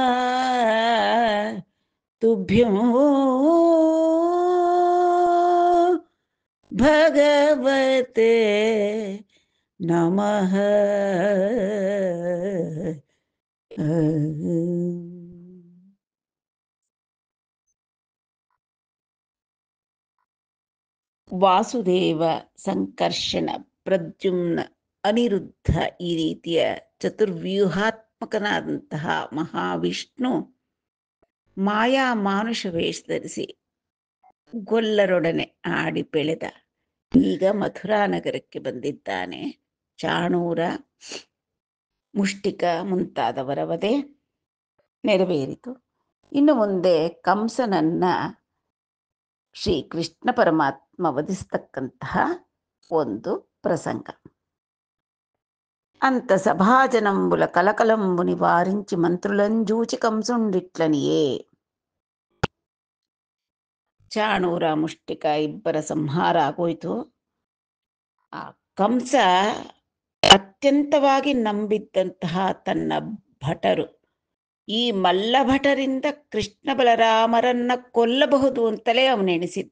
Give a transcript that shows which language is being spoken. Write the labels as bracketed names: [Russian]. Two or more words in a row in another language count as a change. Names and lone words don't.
[Sanskrit] ತುಭ್ಯಂ ಭಗವತೆ ನಮಃ. [Kannada] ವಾಸುದೇವ, ಸಂಕರ್ಷಣ, ಪ್ರದ್ಯುಮ್ನ, ಅನಿರುದ್ಧ ಈ ರೀತಿಯ ಚತುರ್ವ್ಯೂಹಾತ್ಮಕನಾದಂತಹ ಮಹಾವಿಷ್ಣು ಮಾಯಾ ಮಾನುಷ ವೇಷ ಧರಿಸಿ ಗೊಲ್ಲರೊಡನೆ ಆಡಿ ಬೆಳೆದ. ಈಗ ಮಥುರಾ ನಗರಕ್ಕೆ ಬಂದಿದ್ದಾನೆ. ಚಾಣೂರ, ಮುಷ್ಟಿಕ ಮುಂತಾದವರ ವಧೆ ನೆರವೇರಿತು. ಇನ್ನು ಮುಂದೆ ಕಂಸನನ್ನ ಶ್ರೀ ಕೃಷ್ಣ ಪರಮಾತ್ಮ ವಧಿಸ್ತಕ್ಕಂತಹ ಒಂದು ಪ್ರಸಂಗ. [Telugu] అంత సభాజనంబుల కలకలంబు నివారించి మంత్రులంజూచి కంసుండిట్లనియే. [Kannada] ಚಾಣೂರ, ಮುಷ್ಟಿಕ ಇಬ್ಬರ ಸಂಹಾರ ಆಗೋಯ್ತು. ಆ ಕಂಸ ಅತ್ಯಂತವಾಗಿ ನಂಬಿದ್ದಂತಹ ತನ್ನ ಭಟರು, ಈ ಮಲ್ಲಭಟರಿಂದ ಕೃಷ್ಣ ಬಲರಾಮರನ್ನ ಕೊಲ್ಲಬಹುದು ಅಂತಲೇ ಅವನೆಣಿಸಿದ್ದ.